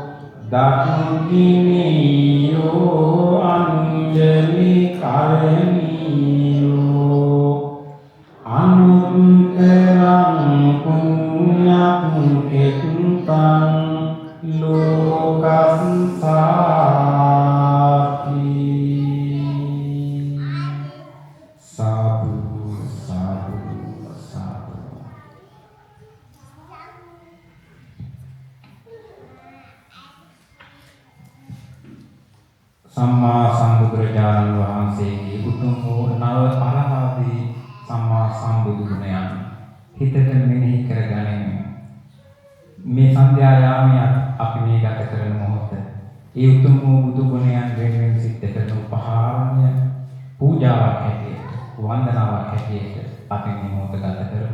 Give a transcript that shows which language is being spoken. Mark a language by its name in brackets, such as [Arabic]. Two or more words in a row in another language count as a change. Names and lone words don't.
[Pali] දක්ඛිනියෝ අංජලි කරණියෝ අනුත්තරං පුඤ්ඤං කෙත්තං ලෝකස්සාති සාදු සාදු සාදු. [Sinhala] සම්මා සම්බුදුරජාණන් වහන්සේගේ උතුම් වූ නව අරහදී සම්මා සම්බුදු ගුණයන් හිතට මෙනෙහි කරගනිමු. මේ සන්ධ්‍යා යාමයේ අපි මේ ගත කරන මොහොත ඒ උතුම් වූ බුදු ගුණයන් වෙනුවෙන් සිද්ධ කරන උපහාරණය පූජාවක් හැටියට වන්දනාවක් හැටියට අපි මේ මොහොත ගත කරමු.